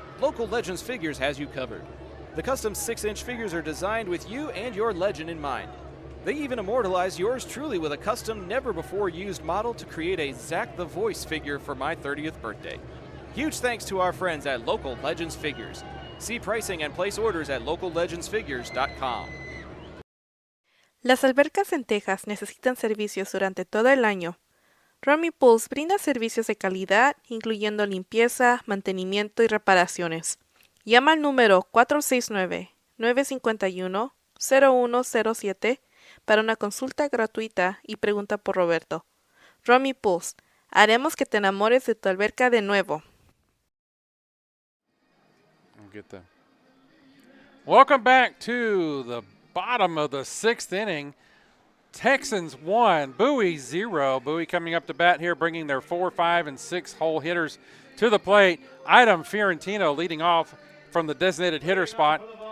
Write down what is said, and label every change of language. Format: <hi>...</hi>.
<en>Local Legends Figures has you covered. The custom 6-inch figures are designed with you and your legend in mind. They even immortalize yours truly with a custom, never-before-used model to create a Zach the Voice figure for my 30th birthday. Huge thanks to our friends at Local Legends Figures. See pricing and place orders at locallegendsfigures.com.</en> <es>Las albercas en Texas necesitan servicios durante todo el año. Romy Pools brinda servicios de calidad, incluyendo limpieza, mantenimiento y reparaciones. Llama al número 469-951-0107 para una consulta gratuita y pregunta por Roberto. Romy Pools, haremos que te enamores de tu alberca de nuevo.</es> <en>Welcome back to the bottom of the 6th inning. Texans 1, Bowie 0. Bowie coming up to bat here, bringing their 4, 5, and 6 hole hitters to the plate. Item Fiorentino leading off from the designated hitter spot.</en>